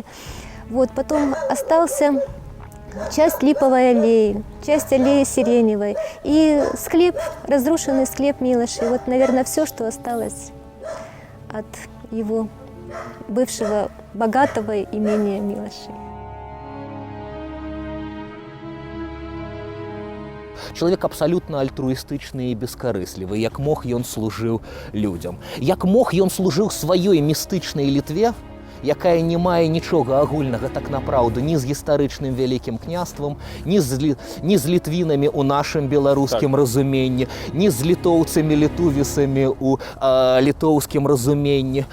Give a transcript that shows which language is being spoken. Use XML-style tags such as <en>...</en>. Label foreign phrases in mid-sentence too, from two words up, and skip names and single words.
<ru>Вот, потом остался часть липовой аллеи, часть аллеи сиреневой и склеп, разрушенный склеп Милоши. Вот, наверное, все, что осталось от его бывшего богатого имения Милоши.</ru> <be>Чалавек абсалютна альтруістычны і бескарыслівы, як мог ён служыў людзям. Як мог ён служыў сваёй містычнай Літве, якая не мае нічога агульнага так напраўду ні з гістарычным вялікім княствам, ні з літвінамі ў нашым беларускім разуменні, ні з літоўцамі-літувісамі ў літоўскім разуменні.</be>